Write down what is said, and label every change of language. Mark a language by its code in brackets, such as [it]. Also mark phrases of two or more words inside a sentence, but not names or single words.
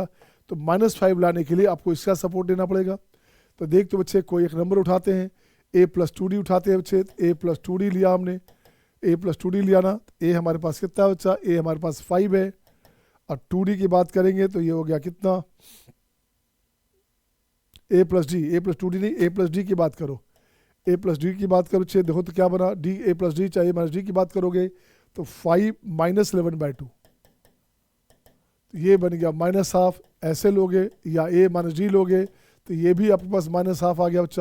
[hi] तो -5 लाने के लिए आपको इसका सपोर्ट लेना पड़ेगा। तो देख तो बच्चे कोई एक नंबर उठाते हैं, a + 2d उठाते हैं बच्चे, a + 2d लिया हमने, a + 2d लिया ना, a हमारे पास कितना है बच्चा, a हमारे पास 5 है, और 2d की बात करेंगे तो ये हो गया कितना, a + d, a + 2d नहीं, a + d की बात करो, a + d की बात करो बच्चे, देखो तो क्या बना, d a + d चाहिए माइनस d की बात करोगे तो 5 माइनस 11/2, ये बन गया [en] minus half, [hi] ऐसे लोगे या a माइनस d लोगे तो ये भी आपके पास [en] minus half [hi] आ गया बच्चा।